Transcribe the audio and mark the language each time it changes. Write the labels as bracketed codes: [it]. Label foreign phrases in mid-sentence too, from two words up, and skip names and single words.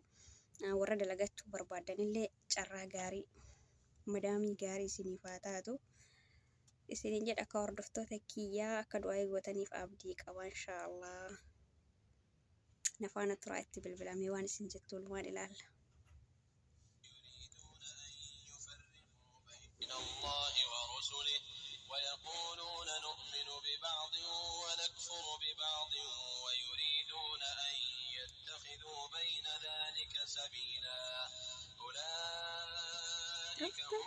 [om] Warra dalagachuu barbaadan illee carraa gaarii madaamii gaarii isiniif haa taatu isiniin jedha akka hordoftoota kiyyaa akka du'aa gootaniif abdii qaba inshaallah. Nafaana turaa itti bilbilamee waan isin jettu walumaan ilaalla. [ar] ويقولون نؤمن ببعض ونكفر ببعض ويريدون أن يتخذوا بين ذلك سبيلا أولئك هم